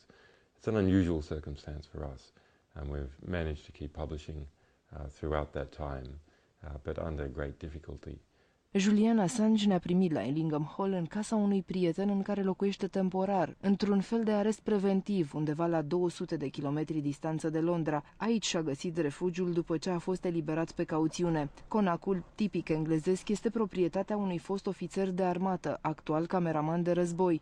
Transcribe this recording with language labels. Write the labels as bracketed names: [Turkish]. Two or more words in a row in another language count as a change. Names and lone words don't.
[English] It's an unusual circumstance for us, and we've managed to keep publishing throughout that time, but under great difficulty. [Romanian] Julian Assange ne-a primit la Ellingham Hall în casa unui prieten în care locuiește temporar, într-un fel de arest preventiv, undeva la 200 de kilometri distanță de Londra. Aici și-a găsit refugiul după ce a fost eliberat pe cauțiune. Conacul, tipic englezesc, este proprietatea unui fost ofițer de armată, actual cameraman de război.